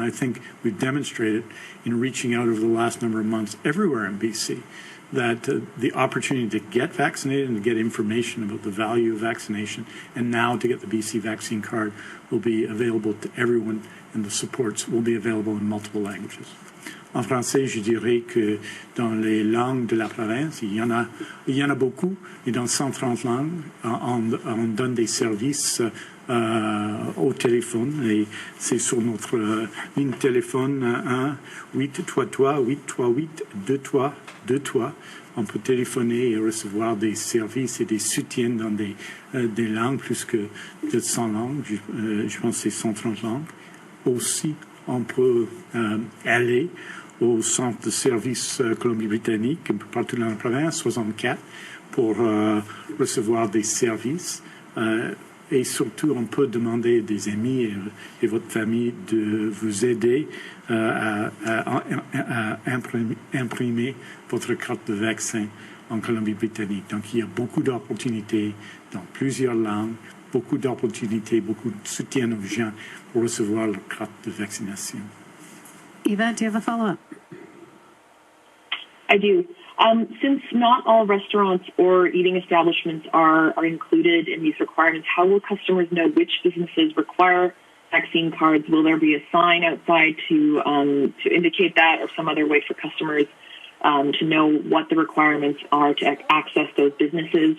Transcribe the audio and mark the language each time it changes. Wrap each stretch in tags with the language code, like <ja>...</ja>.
<en>And I think we've demonstrated in reaching out over the last number of months everywhere in BC that the opportunity to get vaccinated and to get information about the value of vaccination and now to get the BC vaccine card will be available to everyone, and the supports will be available in multiple languages.</en> <fr>En français, je dirais que dans les langues de la province, il y en a beaucoup, et dans 130 langues, on donne des services au téléphone, et c'est sur notre ligne de téléphone 1-833-838-2323. On peut téléphoner et recevoir des services et des soutiens dans des langues, plus que 100 langues, je pense que c'est 130 langues. Aussi, on peut aller au centre de service Colombie-Britannique, partout dans la province, 64, pour recevoir des services. Et surtout, on peut demander des amis et votre famille de vous aider à imprimer votre carte de vaccin en Colombie-Britannique. Donc, il y a beaucoup d'opportunités dans plusieurs langues, beaucoup d'opportunités, beaucoup de soutien aux gens pour recevoir leur carte de vaccination.</fr> <en>Eva, do you have a follow-up? I do. Since not all restaurants or eating establishments are included in these requirements, how will customers know which businesses require vaccine cards, will there be a sign outside to indicate that, or some other way for customers to know what the requirements are to access those businesses?</en>